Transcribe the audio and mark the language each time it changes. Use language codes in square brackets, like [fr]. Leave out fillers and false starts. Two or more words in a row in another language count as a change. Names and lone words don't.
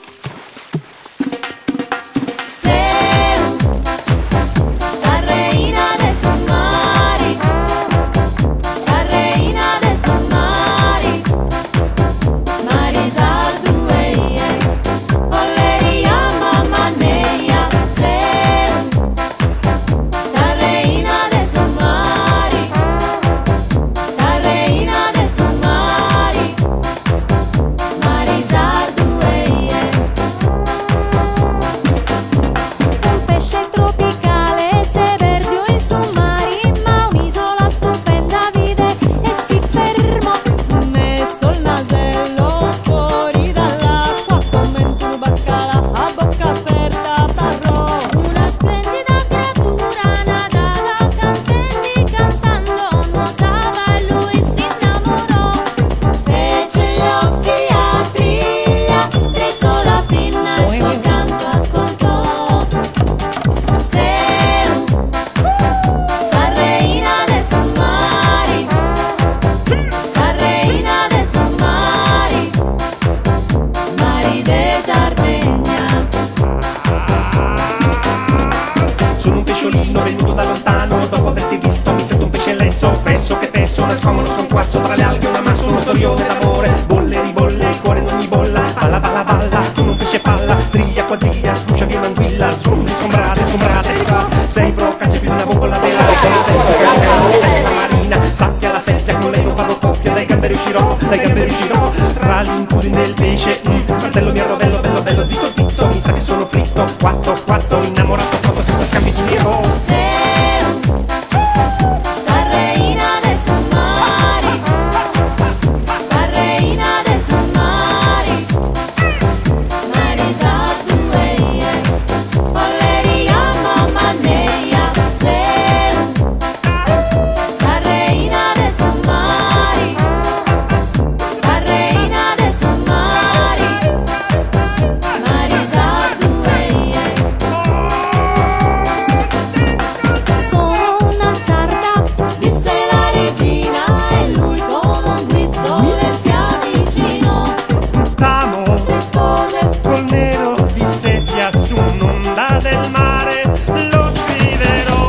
[sc] Seu, sa reina de su mari, sa reina de su mari, mari sardu eie, olleria mamma neia. Seu, sa reina de su mari, sa reina de su mari, mari sardu eie. [it] Un pesce tropicale se perdió [sc] in su mari, [it] ma un'isola stupenda vide e si fermò. Messo il nasello fuori dall'acqua, come un baccalà a bocca aperta parrò. Una splendida creatura nadava cantando, cantando, nuotava e lui si innamorò. Fece gli occhi a triglia, drizzò la pinna e il suo canto ascoltò. [sc] Seu, sa reina de su mari, sa reina de su mari, mari de Sardegna. [it] Sono un pesciolino venuto da lontano, dopo averti visto mi sento un pesce lesso, fesso che tesso, nascomono son qua sopra le alghe, una massa, uno storione d'amore, bolle e ribolle, il cuore in ogni bolla, balla balla balla, come un pesce palla, triglia quadriglia, sbuccia via un'anguilla, sgombri, sgombrate, sgombrate, qua, sei pro, caccia più una bombola vela, sei pro, caccia una stella marina, sappia la seppia, con lei non farò coppia, dai gambe riuscirò, tra l'incudine del pesce, fratello mio bello, bello, bello, zitto, zitto, mi sa che sono fritto, quatto, quatto, innamorato proprio senza scambi di mio. [sc] Seu, sa reina de su mari, sa reina de su mari, mari sardu eie, olleria mamma neia. Seu, sa reina de su mari, sa reina de su mari, mari sardu eie. [it] Sono una sarda, disse la regina, e lui con un guizzo le si avvicinò. T'amo, Rispose, col nero di seppia su un'onda del mare, lo scriverò.